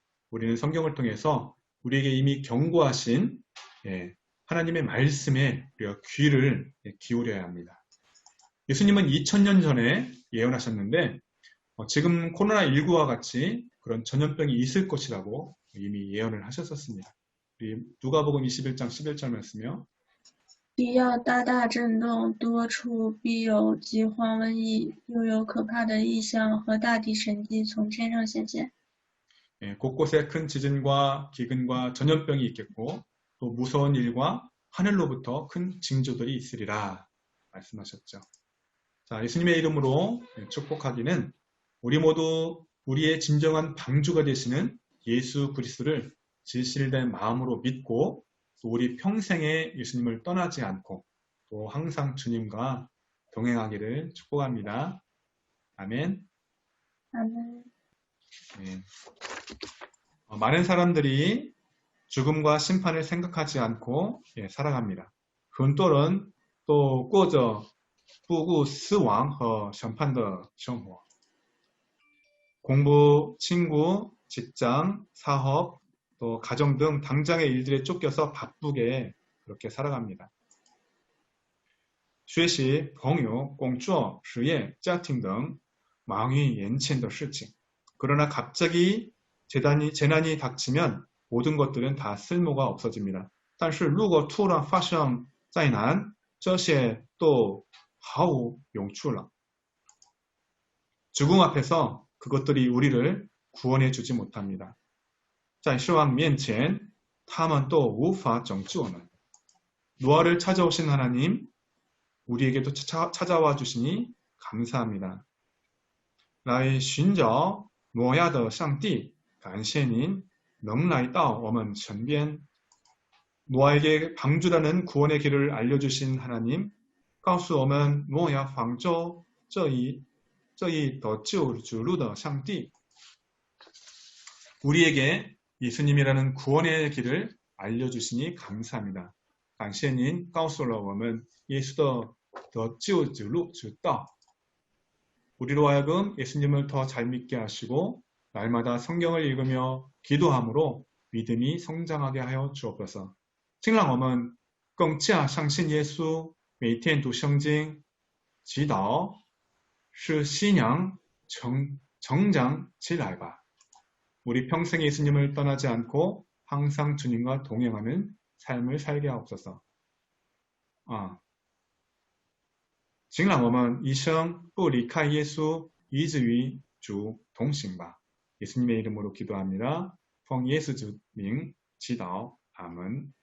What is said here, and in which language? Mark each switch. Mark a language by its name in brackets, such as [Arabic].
[Korean] 우리는 성경을 통해서 우리에게 이미 경고하신 하나님의 말씀에 우리가 귀를 기울여야 합니다. 예수님은 2000년 전에 예언하셨는데 지금 코로나19와 같이 그런 전염병이 있을 것이라고 이미 예언을 하셨었습니다. 우리 누가복음 21장 11절 말씀이요. [Chinese] 地要大大震动，多处必有饥荒、瘟疫，又有可怕的异象和大地神迹从天上显现。 [Korean] 곳곳에 큰 지진과 기근과 전염병이 있겠고 또 무서운 일과 하늘로부터 큰 징조들이 있으리라 말씀하셨죠. 자, 예수님의 이름으로 축복하기는 우리 모두 우리의 진정한 방주가 되시는 예수 그리스도를 진실된 마음으로 믿고 또 우리 평생에 예수님을 떠나지 않고 또 항상 주님과 동행하기를 축복합니다. 아멘. 아멘. 네. 많은 사람들이 죽음과 심판을 생각하지 않고 살아갑니다. [Chinese] 很多人都过着不顾死亡和审判的生活。 [Korean] 공부, 친구, 직장, 사업, 또 가정 등 당장의 일들에 쫓겨서 바쁘게 그렇게 살아갑니다. [Chinese] 学习、朋友、工作、事业、家庭等忙于眼前的事情。 [Korean] 그러나 갑자기 재난이 닥치면 모든 것들은 다 쓸모가 없어집니다. [Chinese] 但是如果突然发生灾难，这些都毫无用处了。 [Korean] 죽음 앞에서 그것들이 우리를 구원해 주지 못합니다. [Chinese] 在死亡面前他们都无法拯救我们。 [Korean] 노아를 찾아오신 하나님, 우리에게도 찾아와 주시니 감사합니다. [Chinese] 来寻找挪亚的上帝，感谢您能来到我们身边。 [Korean] 노아에게 방주라는 구원의 길을 알려주신 하나님, [Chinese] 告诉我们挪亚方舟这一得救之路的上帝。 [Korean] 우리에게 예수님이라는 구원의 길을 알려주시니 감사합니다. [Chinese] 感谢您告诉了我们耶稣的得救之路之道。 [Korean] 우리로 하여금 예수님을 더 잘 믿게 하시고 날마다 성경을 읽으며 기도함으로 믿음이 성장하게 하여 주옵소서. [Chinese] 尽让我们更加相信耶稣，每天读圣经，祈祷，使信仰成长起来吧。 [Korean] 우리 평생 예수님을 떠나지 않고 항상 주님과 동행하는 삶을 살게 하옵소서. [Chinese] 请让我们一生不离开耶稣，以至于主同行吧。 [Korean] 예수님의 이름으로 기도합니다. [Chinese] 奉耶稣之名祈祷，阿门。